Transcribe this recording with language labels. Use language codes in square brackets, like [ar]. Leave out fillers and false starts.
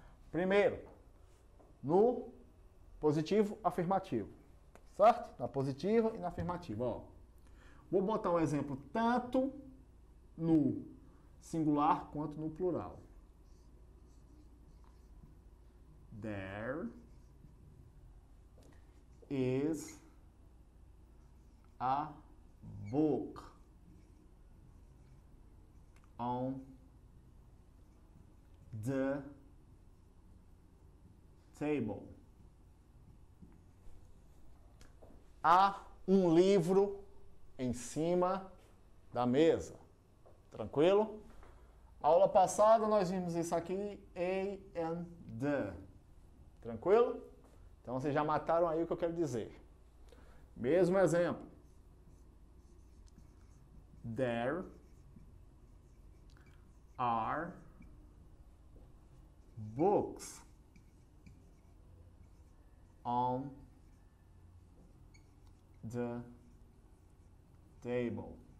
[pt] Primeiro, no positivo afirmativo, certo? Na positiva e na afirmativa. Ó. Vou botar um exemplo tanto no singular quanto no plural. [en] There is a book on the table. [pt] Há um livro em cima da mesa. Tranquilo? Aula passada nós vimos isso aqui, a and the. Tranquilo? Então vocês já mataram aí o que eu quero dizer. Mesmo exemplo. [en] There are books on the table.